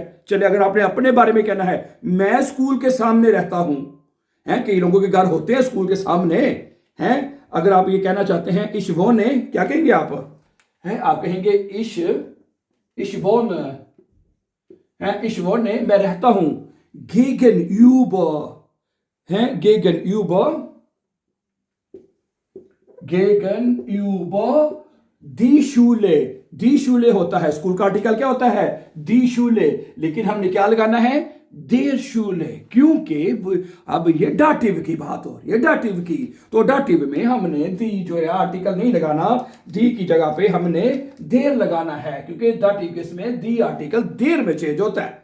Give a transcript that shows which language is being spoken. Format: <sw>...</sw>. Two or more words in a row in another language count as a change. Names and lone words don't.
<hi>चलिए, अगर आपने अपने बारे में कहना है मैं स्कूल के सामने रहता हूं, है कई लोगों के घर होते हैं स्कूल के सामने, हैं, अगर आप ये कहना चाहते हैं</hi> <de>ich wohne,</de> <hi>क्या कहेंगे आप, हैं, आप कहेंगे</hi> <de>ich wohne,</de> <hi>हैं,</hi> <de>ich wohne,</de> <hi>मैं रहता हूं gegenüber, हैं,</hi> <de>gegenüber die Schule, die Schule</de> <hi>होता है, स्कूल का आर्टिकल क्या होता है,</hi> <de>die Schule,</de> <hi>लेकिन हमने क्या लगाना है,</hi> <de>der Schule,</de> <hi>क्योंकि अब ये डाटिव की बात हो रही है, डाटिव की, तो डाटिव में हमने दी जो है आर्टिकल नहीं लगाना, दी की जगह पे हमने देर लगाना है, क्योंकि</hi> <en>dative case</en> <hi>दी आर्टिकल देर में चेंज होता है।</hi>